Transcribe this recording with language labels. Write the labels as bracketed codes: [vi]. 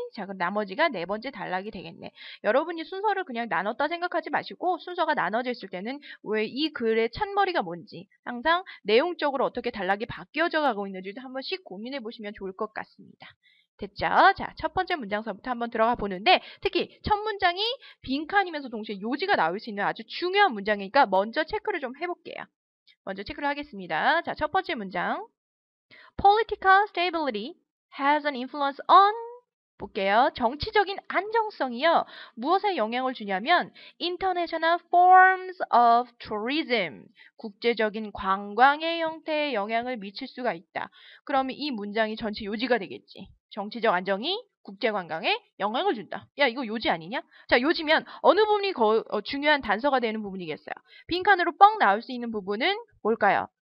[ko] 자, 그럼 나머지가 네 번째 단락이 되겠네. 여러분이 순서를 그냥 나눴다 생각하지 마시고 순서가 나눠져 있을 때는 왜 이 글의 첫머리가 뭔지 항상 내용적으로 어떻게 단락이 바뀌어져 가고 있는지도 한 번씩 고민해 보시면 좋을 것 같습니다. 됐죠? 자, 첫 번째 문장서부터 한번 들어가 보는데 특히 첫 문장이 빈칸이면서 동시에 요지가 나올 수 있는 아주 중요한 문장이니까 먼저 체크를 좀 해볼게요. 먼저 체크를 하겠습니다. 자, 첫 번째 문장. [en] Political stability has an influence on [ko] 볼게요. 정치적인 안정성이요. 무엇에 영향을 주냐면 [en] international forms of tourism. [ko] 국제적인 관광의 형태에 영향을 미칠 수가 있다. 그러면 이 문장이 전체 요지가 되겠지. 정치적 안정이 국제관광에 영향을 준다. 야, 이거 요지 아니냐? 자, 요지면 어느 부분이 중요한 단서가 되는 부분이겠어요? 빈칸으로 뻥 나올 수 있는 부분은 뭘까요?